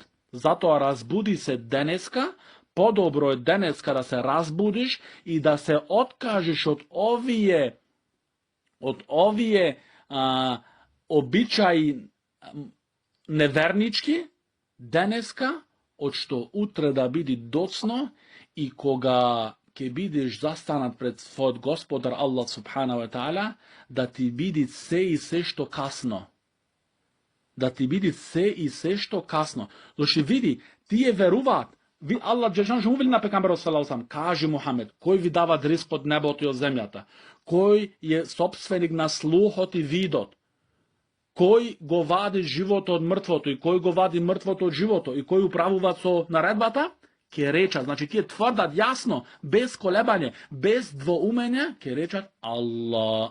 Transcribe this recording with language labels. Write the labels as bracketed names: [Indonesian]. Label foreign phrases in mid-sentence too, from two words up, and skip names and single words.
[Macedonian] Затоа разбуди се денеска, подобро е денеска да се разбудиш и да се откажеш од овие обичаи невернички, денеска, од што утре да биде доцно и кога ќе бидеш застанат пред својот Господар [Arabic] الله سبحانه وتعالى, [Macedonian] да ти биде се и се што касно. Да ти биде се и се што касно. Зошто види, тие веруваат. [Arabic] الله جل شأنه [Macedonian] му вели на пекамберот [Arabic] صلى الله عليه وسلم, [Macedonian] кажи Мухамед, кој ви дава ризк од небото и од земјата? Кој е собственик на слухот и видот? Кој го вади живото од мртвото и кој го вади мртвото од живото и кој управува со наредбата? Ке речат, значи тие тврдат јасно, без колебање, без двоумење, ке речат Аллах.